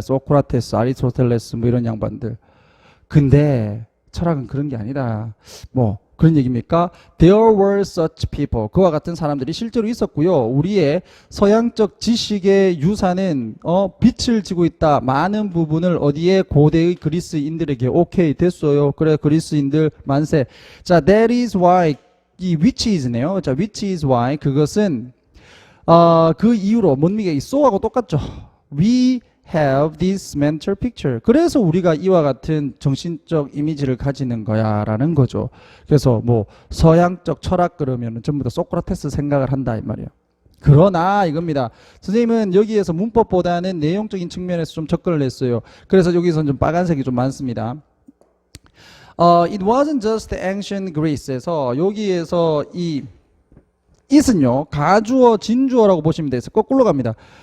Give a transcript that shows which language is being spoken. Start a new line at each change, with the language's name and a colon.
Korean: 소크라테스, 아리스토텔레스 뭐 이런 양반들. 근데 철학은 그런 게 아니다. 뭐 그런 얘기입니까?
English: There were such people.
Korean: 그와 같은 사람들이 실제로 있었고요. 우리의 서양적 지식의 유산은 빛을 지고 있다. 많은 부분을 어디에? 고대의 그리스인들에게. 오케이 됐어요. 그래 그리스인들 만세.
English: 자, that is why 이 which is네요.
Korean: 자,
English: which is why
Korean: 그것은 그 이유로 뭔미가 이 so하고 똑같죠.
English: We have this mental picture.
Korean: 그래서 우리가 이와 같은 정신적 이미지를 가지는 거야 라는 거죠. 그래서 뭐 서양적 철학 그러면 전부 다 소크라테스 생각을 한다 이 말이에요. 그러나 이겁니다. 선생님은 여기에서 문법보다는 내용적인 측면에서 좀 접근을 했어요. 그래서 여기서는 좀 빨간색이 좀 많습니다.
English: It wasn't just ancient Greece
Korean: 에서 여기에서 이 it은요 가주어 진주어라고 보시면 돼서 거꾸로 갑니다.